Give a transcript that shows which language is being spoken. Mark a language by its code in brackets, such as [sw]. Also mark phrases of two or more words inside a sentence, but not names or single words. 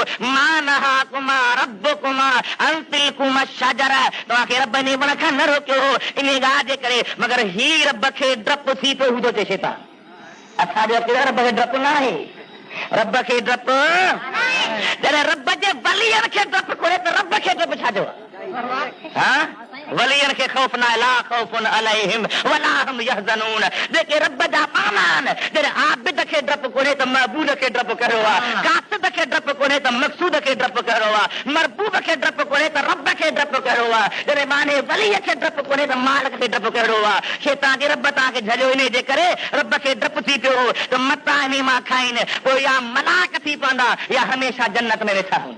[ar] ما نهاكما ربكما عن تلكما شجر, [sd] तव्हांखे रब इन वण खां न रोकियो हो इन ॻाल्हि जे करे, मगर ही रब खे डपु थी पियो हूंदो चए शैतान। असांजो रब खे डपु न आहे, रब खे डपु जॾहिं रब जे वलियनि खे डपु कोन्हे त रब खे डपु छाजो आहे? वलियनि खे ख़ौफ़ न आहे, [ar] لا خوف عليهم ولا هم يحزنون, [sd] जेके रब जा पाना आहिनि। जॾहिं आबिद खे डपु कोन्हे त महबूद खे डपु कहिड़ो आहे, कासिद खे डपु कोन्हे त मक़सूद खे डपु कहिड़ो आहे, मरबूब खे डपु कोन्हे त रब खे डपु कहिड़ो आहे, जॾहिं माने वलीअ खे डपु कोन्हे त मालिक खे डपु कहिड़ो आहे। शैतान जे रब तव्हांखे झलियो इन जे करे रब खे डपु थी पियो हो त मता इन मां खाइनि, पोइ या मलाक थी पवंदा या हमेशह जन्नत में वेठा हूंदा।